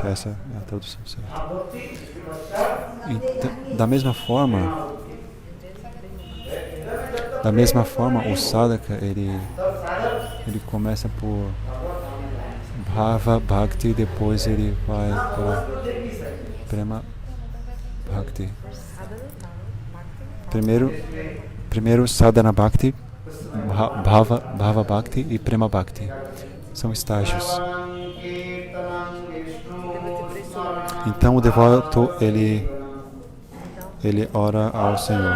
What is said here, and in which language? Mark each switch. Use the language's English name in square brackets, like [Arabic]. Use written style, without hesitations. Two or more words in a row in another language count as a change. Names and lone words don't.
[Portuguese] Essa é a tradução certa. E da mesma forma, o sadhaka ele começa por [Sanskrit] Bhava Bhakti, [Portuguese] depois ele vai para [Sanskrit] Prema Bhakti. Primeiro Sadhana Bhakti, Bhava Bhakti e Prema Bhakti. [Portuguese] São estágios. Então o devoto, ele ora ao Senhor.